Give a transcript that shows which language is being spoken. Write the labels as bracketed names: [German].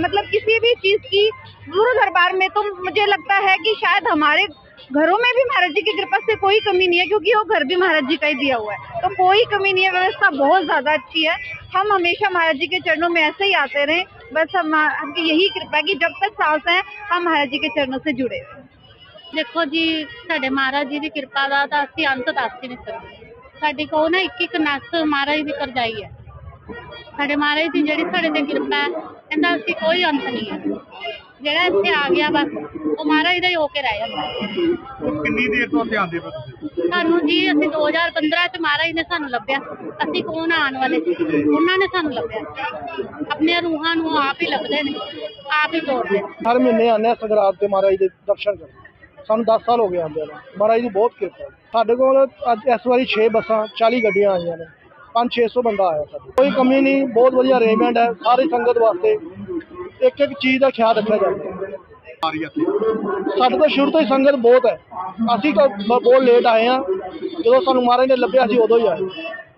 [Hindi] मतलब किसी भी चीज की गुरु दरबार में तो मुझे लगता है कि शायद हमारे घरों में भी महाराज जी की कृपा से कोई कमी नहीं है, क्योंकि वो घर भी महाराज जी का ही दिया हुआ है, तो कोई कमी नहीं है। व्यवस्था बहुत ज्यादा अच्छी है। हम हमेशा महाराज जी के चरणों में ऐसे ही आते रहे, बस हमकी यही कृपा है कि जब तक सांस है हम महाराज जी के चरणों से जुड़े। [Punjabi] देखो जी, साडे महाराज जी की कृपा ਦਾ ਤਾਂ ਅਸੀਂ ਅੰਤ ਦੱਸ ਹੀ ਨਹੀਂ ਸਕਦੇ। ਸਾਡੇ ਕੋਲ ਨਾ ਇੱਕ ਇੱਕ ਨਸ ਮਹਾਰਾਜ ਦੀ ਕਰਜਾਈ ਹੈ। ਸਾਡੇ ਮਹਾਰਾਜ ਦੀ ਜਿਹੜੀ ਸਾਡੇ ਤੇ ਕਿਰਪਾ ਹੈ, ਇਹਦਾ ਅਸੀਂ ਕੋਈ ਅੰਤ ਨਹੀਂ ਹੈ। ਜਿਹੜਾ ਇੱਥੇ ਆ ਗਿਆ ਬਸ ਉਹ ਮਹਾਰਾਜ ਦਾ ਹੀ ਹੋ ਕੇ ਰਹਿ ਜਾਂਦਾ। ਕਿੰਨੀ ਦੇਰ ਤੋਂ ਇੱਥੇ ਆਉਂਦੇ ਪਏ ਤੁਸੀਂ? ਸਾਨੂੰ ਜੀ ਅਸੀਂ 2015 ਚ ਮਹਾਰਾਜ ਨੇ ਸਾਨੂੰ ਲੱਭਿਆ, ਅਸੀਂ ਕੌਣ ਆਉਣ ਵਾਲੇ ਸੀ, ਉਹਨਾਂ ਨੇ ਸਾਨੂੰ ਲੱਭਿਆ। ਆਪਣੀਆਂ ਰੂਹਾਂ ਨੂੰ ਆਪ ਹੀ ਲੱਭਦੇ ਨੇ, ਆਪ ਹੀ ਤੋੜਦੇ ਨੇ। [Hindi] हर महीने आने संगरात के महाराज के दर्शन कर। [Punjabi] ਸਾਨੂੰ 10 साल हो गए आंदे ने। महाराज ਦੀ ਬਹੁਤ ਕਿਰਪਾ ਹੈ। ਸਾਡੇ ਕੋਲ ਅੱਜ ਇਸ ਵਾਰੀ 6 ਬੱਸਾਂ 40 ਗੱਡੀਆਂ ਆਈਆਂ ਨੇ, 500-600 ਬੰਦਾ ਆਇਆ ਸਾਡੇ। ਕੋਈ ਕਮੀ ਨਹੀਂ, ਬਹੁਤ ਵਧੀਆ ਅਰੇਂਜਮੈਂਟ ਹੈ ਸਾਰੀ ਸੰਗਤ ਵਾਸਤੇ। ਇੱਕ ਇੱਕ ਚੀਜ਼ ਦਾ ਖਿਆਲ ਰੱਖਿਆ ਜਾਂਦਾ ਹੈ। ਆ ਰਹੀ ਇੱਥੇ ਸਾਡੇ ਤੋਂ ਸ਼ੁਰੂ ਤੋਂ ਹੀ ਸੰਗਤ ਬਹੁਤ ਹੈ। ਅਸੀਂ ਤਾਂ ਬਹੁਤ ਲੇਟ ਆਏ ਹਾਂ, ਜਦੋਂ ਸਾਨੂੰ ਮਹਾਰਾਜ ਨੇ ਲੱਭਿਆ ਸੀ ਉਦੋਂ ਹੀ ਆਏ।